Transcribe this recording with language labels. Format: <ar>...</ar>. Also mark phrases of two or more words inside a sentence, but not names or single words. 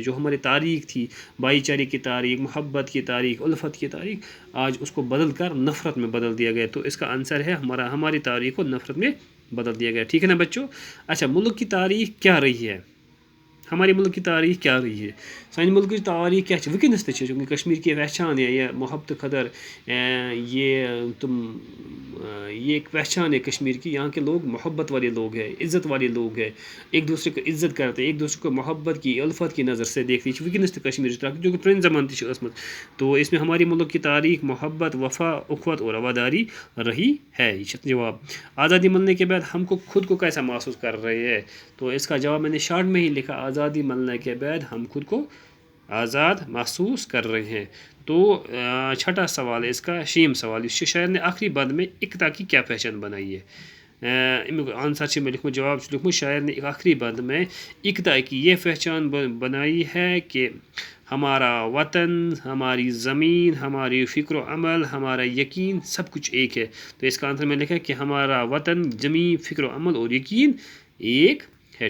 <ur>جو ہماری تاریخ تھی بھائی چارے کی تاریخ, محبت کی تاریخ, الفت کی تاریخ, آج اس کو بدل کر نفرت میں بدل دیا گیا. تو اس کا آنسر ہے ہماری تاریخ کو نفرت میں بدل دیا گیا. ٹھیک ہے نا بچوں؟ اچھا ملک کی تاریخ کیا رہی ہے؟ ہمارے ملک کی تاریخ کیا رہی ہے؟</ur> <ks>سانہِ ملکٕچ تاریخ کیٛاہ چھِ وٕنکٮ۪نَس تہِ چھِ چوٗنٛکہِ</ks> <ur>کشمیٖر کی پہچان ہے یہ محبت قدر, یہ ایک پہچان ہے کشمیر کی. یہاں کے لوگ محبت والے لوگ ہیں, عزت والے لوگ ہیں, ایک دوسرے کو عزت کرتے ہیں, ایک دوسرے کو محبت کی الفت کی نظر سے دیکھتے.</ur> <ks>یہ چھِ وٕنکٮ۪نَس تہِ کشمیٖرٕچ تاریخ جو کہ پرٛٲنہِ زمانہٕ تہِ چھِ ٲسمٕژ.</ks> <ur>تو اس میں ہمارے ملک کی تاریخ محبت وفا اخوت اور وفاداری رہی ہے.</ur> <ks>یہ چھِ جواب.</ks> <ur>آزادی ملنے کے بعد ہم کو خود کو کیسا محسوس کر رہے ہیں؟ تو اس کا جواب میں نے شارٹ میں ہی لکھا. آزادی ملنے کے بعد ہم خود کو آزاد محسوس کر رہے ہیں. تو چھٹا سوال ہے اس کا, شیم سوال. اس شاعر نے آخری بند میں اقتا کی کیا پہچان بنائی ہے؟</ur> <ks>امیُک آنسر چھِ مےٚ لیوٚکھمُت, جواب چھُ لیوٚکھمُت</ks> <ur>شاعر نے آخری بند میں اقتا کی یہ پہچان بنائی ہے کہ ہمارا وطن, ہماری زمین, ہماری فکر و عمل, ہمارا یقین سب کچھ ایک ہے. تو اس کا آنسر میں لکھا ہے کہ ہمارا وطن, زمین, فکر و عمل اور یقین ایک ہے.</ur>